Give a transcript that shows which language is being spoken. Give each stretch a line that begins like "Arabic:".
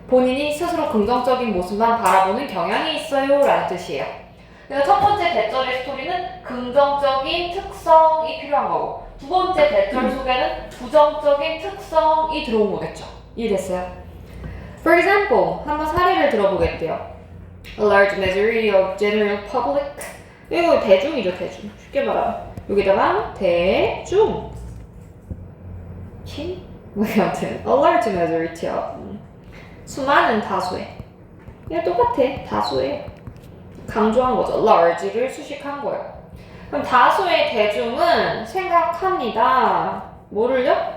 Korean: 본인이 스스로 긍정적인 모습만 바라보는 경향이 있어요 라는 뜻이에요. 그래서 첫 번째 대절의 스토리는 긍정적인 특성이 필요한 거고 두 번째 대절 속에는 부정적인 특성이 들어온 거겠죠. 이해됐어요?
English: For example,
Korean: 한번 사례를 들어보겠대요.
English: A large majority of general public
Korean: 이거 대중이죠. 대중. 쉽게 말하면 여기다가 대중 친? 뭐 아무튼
English: A large majority of
Korean: 수많은 다수의 이게 똑같아. 다수의 강조한 거죠. large를 수식한 거예요. 그럼 다수의 대중은 생각합니다. 뭐를요?